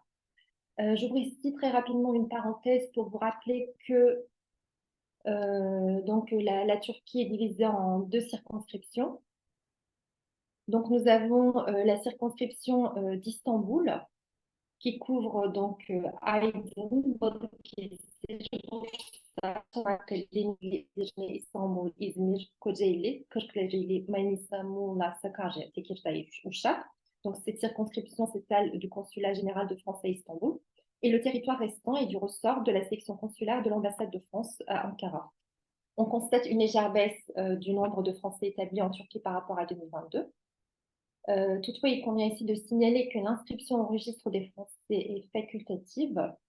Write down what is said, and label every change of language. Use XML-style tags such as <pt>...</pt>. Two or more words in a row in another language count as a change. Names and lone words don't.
<fr>J'ouvre ici très rapidement une parenthèse pour vous rappeler que donc, la Turquie est divisée en deux circonscriptions. Donc, nous avons la circonscription d'Istanbul qui couvre donc Aydın, Balıkesir, Bursa, Çanakkale, Denizli, İstanbul, İzmir, Kocaeli, Kırklareli, Manisa, Muğla, Sakarya, Tekirdağ et Uşak. Donc, cette circonscription s'étale du consulat général de France à Istanbul. Et le territoire restant est du ressort de la section consulaire de l'ambassade de France à Ankara. On constate une légère baisse du nombre de Français établis en Turquie par rapport à 2022. Toutefois, il convient ici de signaler que l'inscription au registre des Français est facultative.</fr>